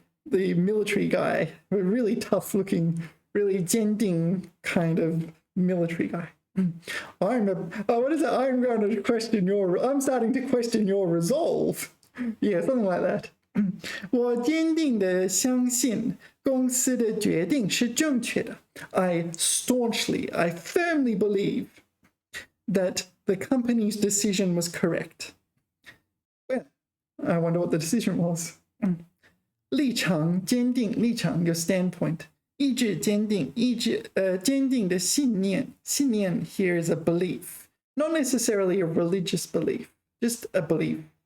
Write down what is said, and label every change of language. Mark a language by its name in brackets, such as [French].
[English] The military guy, a really tough looking, really 坚定 kind of military guy. What is it? I'm starting to question your resolve. Yeah, something like that. [Chinese] 我坚定地相信公司的决定是正确的. [English] I firmly believe that the company's decision was correct. Well, I wonder what the decision was. [Chinese] 立场坚定, 立场 [English] your standpoint. [Chinese] 意志坚定, 坚定的信念. [English] 信念 here is a belief. Not necessarily a religious belief, just a belief.